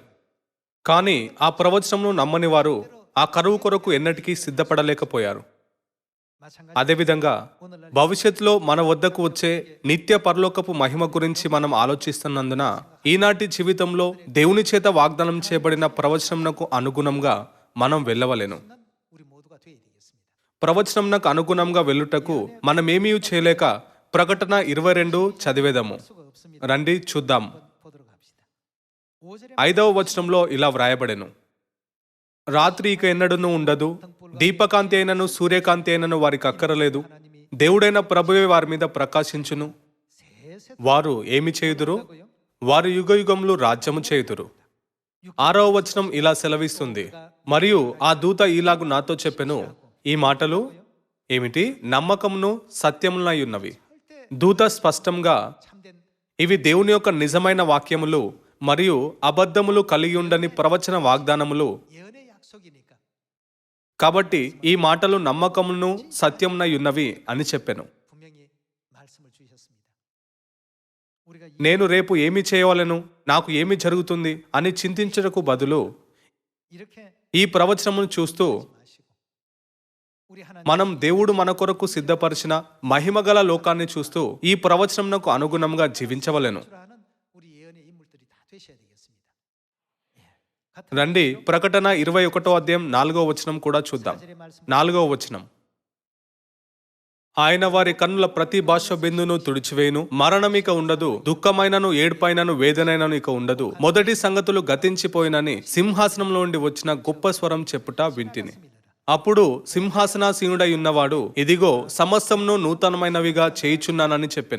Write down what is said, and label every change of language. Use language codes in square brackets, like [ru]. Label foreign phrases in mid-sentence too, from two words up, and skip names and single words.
[te] కానీ ఆ ప్రవచనమును నమ్మని వారు ఆ కరువు కొరకు ఎన్నటికీ సిద్ధపడలేకపోయారు. అదేవిధంగా భవిష్యత్తులో మన వద్దకు వచ్చే నిత్య పరలోకపు మహిమ గురించి మనం ఆలోచిస్తున్నందున ఈనాటి జీవితంలో దేవుని చేత వాగ్దానం చేయబడిన ప్రవచనంకు అనుగుణంగా మనం వెళ్ళవలెను. [ko] 우리 모두가 되어야 되겠습니다. [te] ప్రవచనంకు అనుగుణంగా వెళ్ళుటకు మనమేమీ చేయలేక ప్రకటన 22 చదివేదము. [ko] 수가 없습니다. [te] రండి చూద్దాం. [ko] 보도록 합시다. 5절에 [te] 5వ వచనంలో ఇలా వ్రాయబడెను, రాత్రి ఇక ఎన్నడూనూ ఉండదు, దీపకాంతి అయినను సూర్యకాంతి అయినను వారికి అక్కరలేదు, దేవుడైన ప్రభువే వారి మీద ప్రకాశించును. [ko] 셋 [te] వారు ఏమి చేయుదురు? వారు యుగయుగములు రాజ్యము చేయుదురు. 6వ వచనం ఇలా సెలవిస్తుంది, మరియు ఆ దూత ఈలాగు నాతో చెప్పెను, ఈ మాటలు ఏమిటి? నమ్మకమును సత్యములై ఉన్నవి. దూత స్పష్టంగా [ko] 참된 [te] ఇవి దేవుని యొక్క నిజమైన వాక్యములు మరియు అబద్ధములు కలిగి ఉండని ప్రవచన వాగ్దానములు. [ko] 예언의 약속이니까 [te] కాబట్టి ఈ మాటలు నమ్మకమును సత్యమునై ఉన్నవి అని చెప్పెను. [ko] 분명히 말씀을 주셨습니다. 우리가 [te] నేను రేపు ఏమి చేయవలెను, నాకు ఏమి జరుగుతుంది అని చింతించుటకు బదులు [ko] 이렇게 [te] ఈ ప్రవచనమును చూస్తూ [ko] 마시고 우리 하나님 [te] మనం దేవుడు మన కొరకు సిద్ధపరిచిన మహిమగల లోకాన్ని చూస్తూ ఈ ప్రవచనమునకు అనుగుణంగా జీవించవలెను. [ko] 하는 우리 예언의 인물들이 다 되셔야 되겠습니다. [te] రండి ప్రకటన 21వ అధ్యాయం 4వ వచనం కూడా చూద్దాం. [ko] 4절의 말씀 [te] 4వ వచనం, ఆయన వారి కన్నుల ప్రతి భాష బిందును తుడిచివేయును, మరణమిక ఉండదు, దుఃఖమైనను ఏడుపైనను వేదనైనను ఇక ఉండదు, మొదటి సంగతులు గతించిపోయినని సింహాసనంలో నుండి వచ్చిన గొప్ప స్వరం చెప్పుట వింటిని. అప్పుడు సింహాసనాసీనుడై ఉన్నవాడు, ఇదిగో సమస్తమును నూతనమైనవిగా చేయుచున్నానని చెప్పెను.